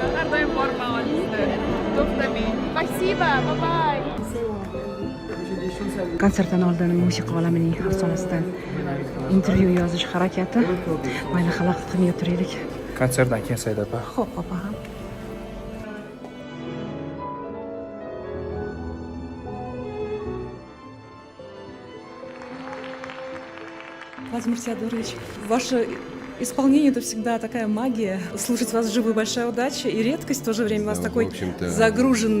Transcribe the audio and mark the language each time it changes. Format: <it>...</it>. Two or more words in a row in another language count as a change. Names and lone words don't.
<ru>Спасибо, bye-bye.</ru> <uz>konsertdan oldin musiqa olamining afsonasidan intervyu yozish harakati. Mayli, xalaqit qilmay o'tiraylik. Konsertdan keyin Saida opa. Xo'p, opa ham.</uz> <ru>Владимир Теодорович, ваше исполнение — это всегда такая магия. Слушать вас вживую — большая удача и редкость в то же время. У вас такой загруженный</ru>